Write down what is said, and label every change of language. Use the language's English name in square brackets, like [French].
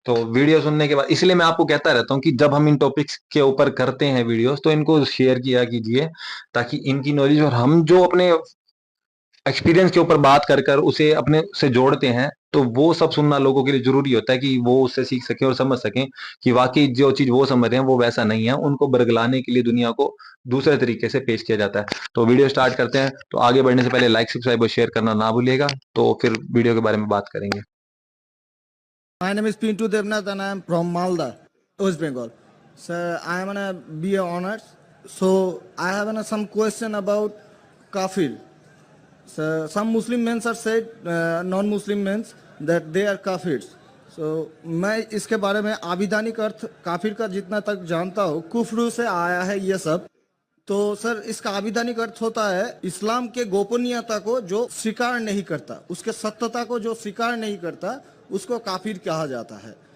[Hindi] तो वीडियो सुनने के बाद इसलिए मैं आपको कहता रहता हूँ कि जब हम इन टॉपिक्स के ऊपर करते हैं वीडियोस तो इनको शेयर किया कीजिए, ताकि इनकी नॉलेज और हम जो अपने एक्सपीरियंस के ऊपर बात कर कर उसे अपने से जोड़ते हैं, तो वो सब सुनना लोगों के लिए जरूरी होता है कि वो उससे सीख सकें और समझ सकें कि वाकई जो चीज वो समझ रहे हैं वो वैसा नहीं है। उनको बरगलाने के लिए दुनिया को दूसरे तरीके से पेश किया जाता है। तो वीडियो स्टार्ट करते हैं। तो आगे बढ़ने से पहले लाइक सब्सक्राइब और शेयर करना ना भूलिएगा। तो फिर वीडियो के बारे में बात करेंगे। [English] My name is Pintu Devnath and I am from Malda, West Bengal. So I am gonna be honors. So I have some question about kafir. So some Muslim men are said, non-Muslim men that they are kafirs. [Hindi] So मैं इसके बारे में आविधानिक अर्थ काफिर का जितना तक जानता हूँ, कुफ्र से आया है ये सब। तो सर इसका आविधानिक अर्थ होता है इस्लाम के गोपनीयता को जो स्वीकार नहीं करता, उसके सत्यता को जो स्वीकार नहीं करता, उसको काफिर कहा जाता है।